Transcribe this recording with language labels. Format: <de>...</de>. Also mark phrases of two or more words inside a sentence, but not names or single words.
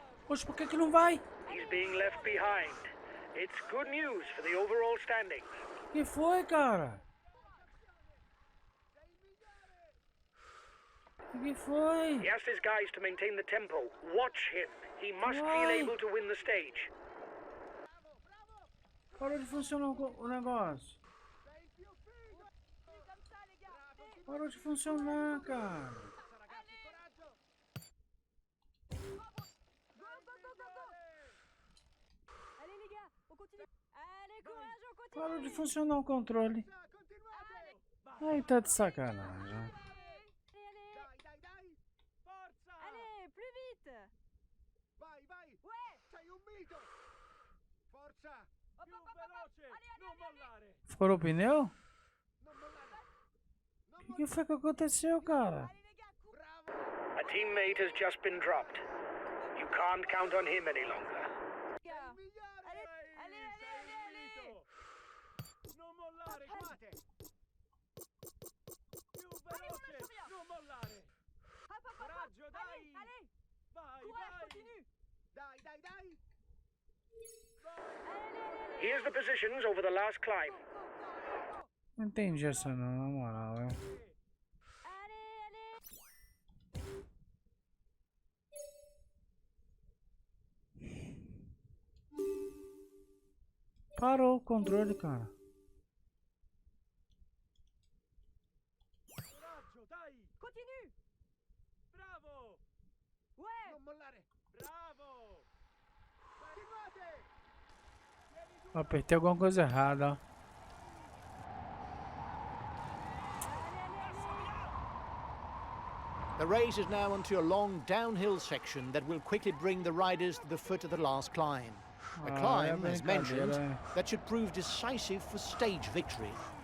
<pt>Poxa, por que que não vai?</pt> <en>He's being left behind. It's good news for the overall standings.</en> <pt>Que foi, cara? Que foi?</pt> <en>He asked his guys to maintain the tempo. Watch him. He must feel Why? able to win the stage.</en> <pt>Parou de funcionar o negócio.</pt> <fr>Comme ça, les gars. Allez,</fr> <pt>Parou de funcionar, cara.</pt> <en>go, go, go, go, go.</en> <fr>Allez, les gars, on continue. Allez, courage, on continue.</fr> <pt>Parou de funcionar o controle.</pt> <fr>Allez,</fr> <pt>Aí tá de sacanagem.</pt> <fr>allez, allez. Allez, plus vite.</fr> <pt>Vai, vai!</pt> <fr>Ouais.</fr> <it>Sei un mito! Forza!</it> <fr>Hop, hop, hop, hop, hop. Allez, allez, allez, allez.</fr> <pt>Furou o pneu?</pt> <it>Non mollare! Non</it> <pt>O que foi que aconteceu, cara?</pt> <fr>Allez, les gars, courez.</fr> <en>A teammate has just been dropped. You can't count on him any longer.</en> <fr>Gars. Allez, allez, allez, allez, allez.</fr> <it>Non mollare, guardate! Più</it> <fr>Allez, on lâche rien.</fr> <it>non mollare!</it> <fr>Hop, hop, hop, hop.</fr> <it>Coraggio, dai.</it> <fr>Allez, allez.</fr> <pt>Vai,</pt> <fr>Courage, continue.</fr> <it>Dai, dai, dai!</it> <fr>Allez, allez, allez.</fr> <en>Here's the positions over the last climb.</en> <pt>Não entendi essa não, na moral, velho.</pt> <fr>Allez, allez.</fr> <pt>Parou o controle, cara.</pt> <it>Coraggio, dai!</it> <fr>Continue. Bravo! Ouais.</fr> <it>Non mollare! Bravo! Continuate!</it> <pt>Apertei alguma coisa errada, ó.</pt> <en>The race is now onto a long downhill section that will quickly bring the riders to the foot of the last climb. A climb, as mentioned, that should prove decisive for stage victory.</en>